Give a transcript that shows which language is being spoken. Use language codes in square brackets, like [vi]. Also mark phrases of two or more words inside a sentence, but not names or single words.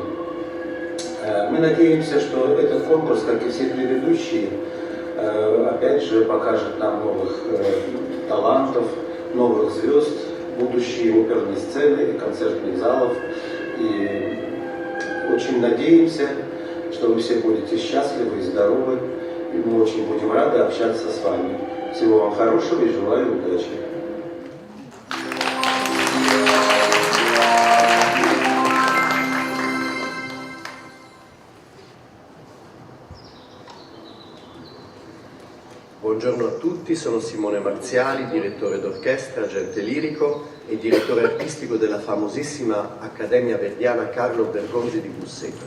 [ru] Мы надеемся, что этот конкурс, как и все предыдущие, опять же покажет нам новых талантов, новых звезд, будущие оперной сцены и концертных залов. И очень надеемся, что вы все будете счастливы и здоровы, и мы очень будем рады общаться с вами. Всего вам хорошего и желаю удачи. [it] Buongiorno a tutti, sono Simone Marziali, direttore d'orchestra, agente lirico e direttore artistico della famosissima Accademia Verdiana Carlo Bergonzi di Busseto.